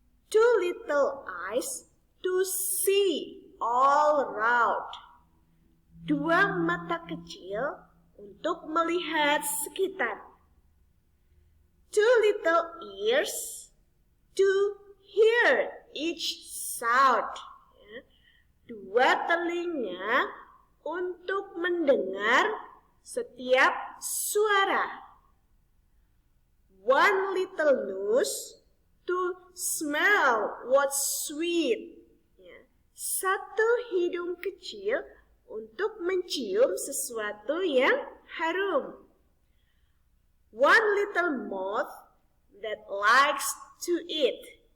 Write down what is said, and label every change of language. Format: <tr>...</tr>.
<en>2 little eyes to see all around.</en> <id>2 mata kecil untuk melihat sekitar.</id> <en>2 little ears to hear each sound.</en> <id>2 telinga untuk mendengar setiap suara.</id> <en>1 little nose to smell what's sweet.</en> <id>1 hidung kecil untuk mencium sesuatu yang harum.</id> <en>1 little mouth that likes to eat.</en>